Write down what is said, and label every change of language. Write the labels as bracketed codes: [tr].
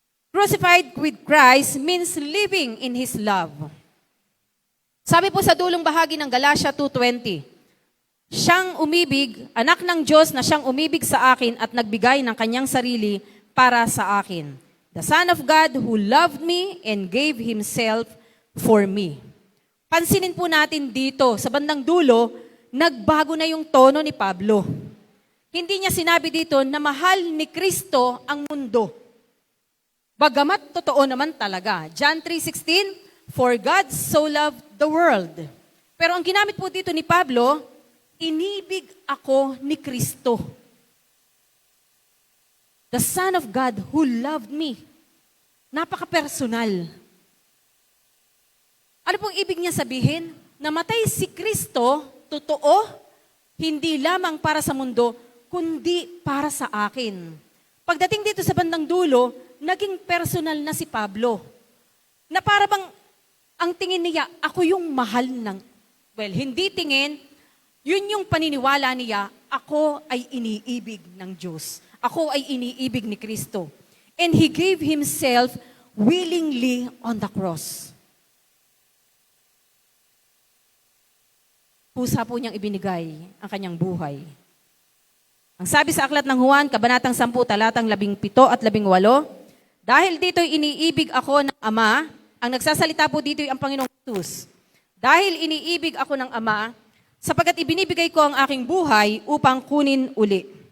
[en] Crucified with Christ means living in His love. [tl] Sabi po sa dulong bahagi ng Galatia 2:20, siyang umibig, anak ng Diyos na siyang umibig sa akin at nagbigay ng kanyang sarili para sa akin. [en] The Son of God who loved me and gave Himself for me. [tl] Pansinin po natin dito, sa bandang dulo, nagbago na yung tono ni Pablo. Hindi niya sinabi dito na mahal ni Kristo ang mundo. Bagamat totoo naman talaga. [en] John 3:16, for God so loved the world. [tl] Pero ang ginamit po dito ni Pablo, inibig ako ni Kristo. [en] The Son of God who loved me. [tl] Napaka-personal. Ano pong ibig niya sabihin? Namatay si Kristo, totoo, hindi lamang para sa mundo, kundi para sa akin. Pagdating dito sa bandang dulo, naging personal na si Pablo. Na para bang ang tingin niya, ako yung mahal ng, well, hindi tingin, yun yung paniniwala niya, ako ay iniibig ng Diyos. Ako ay iniibig ni Kristo. [en] And He gave Himself willingly on the cross. [tl] Pusa po niyang ibinigay ang kanyang buhay. Ang sabi sa aklat ng Juan, Kabanatang 10, talatang 17 at 18, dahil dito'y iniibig ako ng Ama, ang nagsasalita po dito'y ang Panginoong Jesus. Dahil iniibig ako ng Ama, sapagkat ibinibigay ko ang aking buhay upang kunin uli.